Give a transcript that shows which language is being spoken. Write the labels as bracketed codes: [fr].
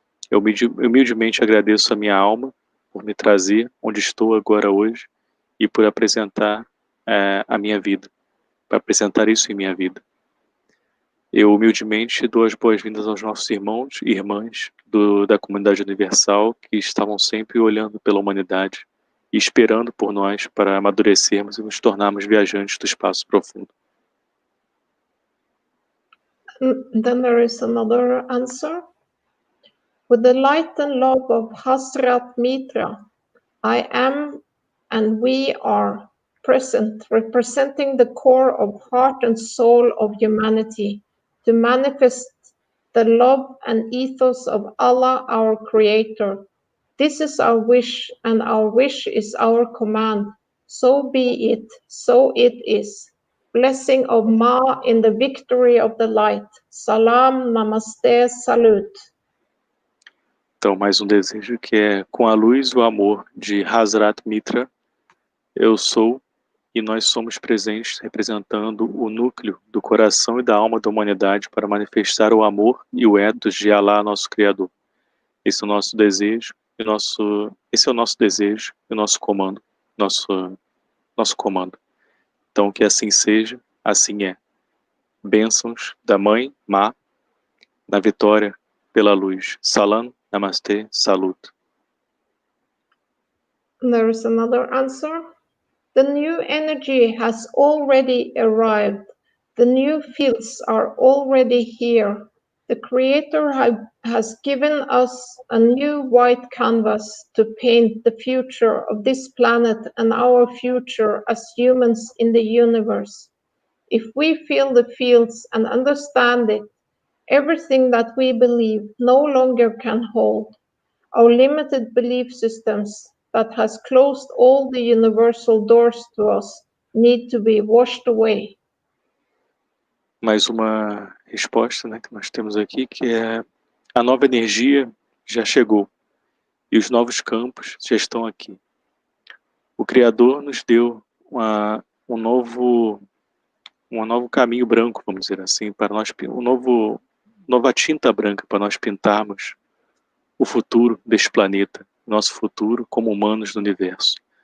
[pt] Eu humildemente agradeço a minha alma por me trazer onde estou agora hoje e por apresentar a minha vida, para apresentar isso em minha vida. Eu humildemente dou as boas-vindas aos nossos irmãos e irmãs da comunidade universal que estavam sempre olhando pela humanidade e esperando por nós para amadurecermos e nos tornarmos viajantes do espaço profundo. [en] Then there is another answer. With the light and love of Hasrat Mitra, I am and we are present, representing the core of heart and soul of humanity, to manifest the love and ethos of Allah, our Creator. This is our wish, and our wish is our command. So be it, so it is. Blessing of Ma in the victory of the light. Salam, Namaste, Salute. [pt] Então, mais um desejo que é com a luz e o amor de Hazrat Mitra, eu sou e nós somos presentes representando o núcleo do coração e da alma da humanidade para manifestar o amor e o ethos de Allah, nosso Criador. Esse é o nosso desejo, esse é o nosso desejo e o nosso comando, nosso comando. Então, que assim seja, assim é. Bênçãos da Mãe, Ma, na vitória pela luz. Salam, Namaste, Salut. [en] There is another answer. The new energy has already arrived. The new fields are already here. The Creator has given us a new white canvas to paint the future of this planet and our future as humans in the universe. If we feel the fields and understand it, everything that we believe no longer can hold. Our limited belief systems that has closed all the universal doors to us need to be washed away. [pt] mais uma resposta, né, que nós temos aqui, que é: a nova energia já chegou e os novos campos já estão aqui. O Criador nos deu um novo caminho branco, vamos dizer assim, para nós, nova tinta branca para nós pintarmos o futuro deste planeta, nosso futuro como humanos do universo.